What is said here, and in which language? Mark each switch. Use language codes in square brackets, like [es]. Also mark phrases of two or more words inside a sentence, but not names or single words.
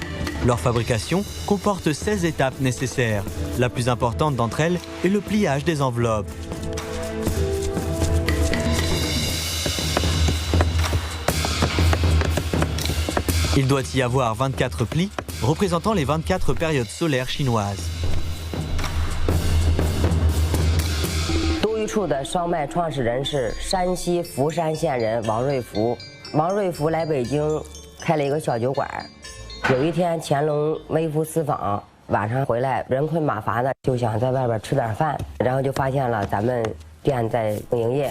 [fr] Leur fabrication comporte 16 étapes nécessaires. La plus importante d'entre elles est le pliage des enveloppes. Il doit y avoir 24 plis, représentant les 24 périodes solaires chinoises. [zh] 都一处的烧麦创始人是山西福山县人王瑞福。王瑞福来北京开了一个小酒馆。有一天乾隆微服私访， 晚上回来人困马乏的，就想在外边吃点饭，然后就发现了咱们店在营业。